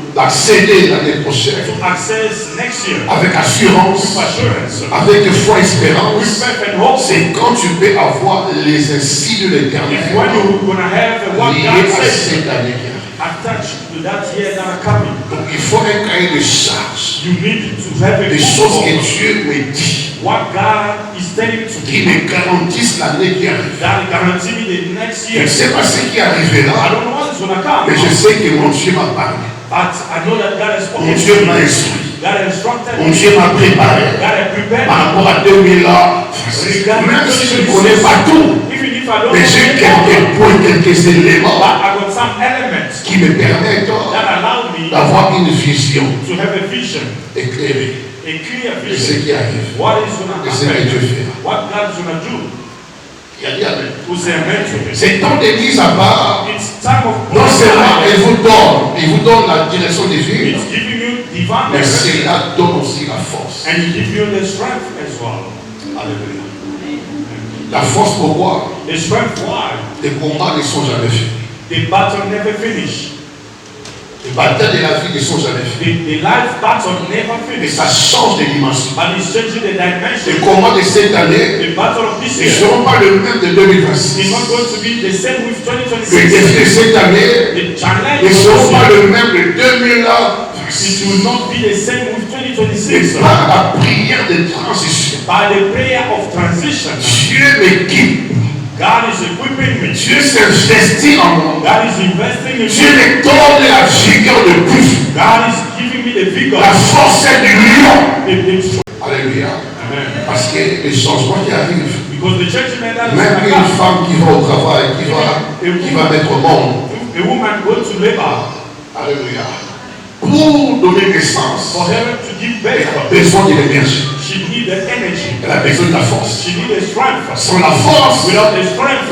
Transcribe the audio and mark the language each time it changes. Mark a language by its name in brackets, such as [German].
[French] d'accéder l'année prochaine [English] to access next year [French] avec assurance, [English] with assurance, [French] avec foi, [English] with [French] espérance, [English] faith and hope. [French] c'est quand tu peux avoir les insights de l'éternel [English] It's when you're going to have what [French] liés [English] God [French] à [English] says [French] cette année qui arrive. [English] attached to that year that are coming. [French] Donc il faut un cahier de charges [English] You need to have a [French] des choses que [English] book [French] Dieu me dit [English] of what God is telling to [French] qui [English] me [French] me garantissent l'année qui arrive. [English] that guarantee me the next [French] Je ne [English] year. [French] sais pas ce qui [English] I [French] arrivera, [English] don't know what is going to come, [French] mais je sais que mon Dieu m'a parlé. [English] but I know that God has spoken [French] Mon [English] to [French] Dieu [English] me. [French] m'a instruit. [English] God has instructed [French] Mon [English] me. [French] Dieu m'a préparé [English] God has prepared [French] par [English] me. [French] rapport à 2000 ans. Même si je ne connais pas tout, [English] Even if I don't [French] mais j'ai [English] know [French] quelques points, quelques éléments [English] but I got some elements [French] qui me permettent [English] that allow me [French] d'avoir une vision [English] to have a vision, [French] éclairée [English] a clear [French] de ce [English] vision. [French] qui arrive, [English] What is going [French] de [English] to [French] ce que Dieu [English] happen? [French] fera. [English] What God is going to do? [French] Il y a dit Amen. [English] Who say amen to it? [French] C'est temps d'église à part. [English] It's time of [French] Non seulement il vous donne la direction des vies, [English] it's giving you divine [French] mais [English] direction, [French] cela donne aussi la force. [English] and it gives you the strength as well. [French] Alléluia. La force pourquoi? [English] The strength why? [French] Les combats ne sont jamais finis. [English] The battle never finish. [French] Les batailles de la vie ne sont jamais finis. [English] The life battle never [French] Et [English] finish. [French] ça change de dimension. [English] But it's changing the [French] Les [English] dimension. [French] combats de cette année [English] The battle of this [French] ne [English] year [French] seront pas le même de [English] is [French] 2026. [English] not going to be the same with [French] Les [English] 2026. [French] défis de cette année [English] The challenge [French] ne [English] of [French] seront [English] this [French] pas [English] year, [French] le même de 2026. [English] it will not be the same with [French] Et [English] 2026. [French] par la prière de transition, [English] By the prayer of transition, [French] Dieu m'équipe. [English] God is equipping me. [French] Dieu s'investit en moi. [English] God is investing in [French] Dieu [English] me. [French] me donne la vigueur de plus. [English] God is giving me the vigor. [French] La force du lion. [English] The strength. [French] Alléluia. [English] Amen. [French] Parce que les changements qui arrivent, [English] Because the church man that is [French] même [English] like [French] une [English] that. [French] femme qui va au travail, qui va mettre au monde, [English] A woman going to labor [French] alléluia, pour donner naissance, [English] for her to give [French] elle a [English] birth. [French] besoin de l'énergie, [English] She needs the energy. [French] elle a besoin de la force. [English] She needs the strength. [French] Sans la force, [English] Without the strength,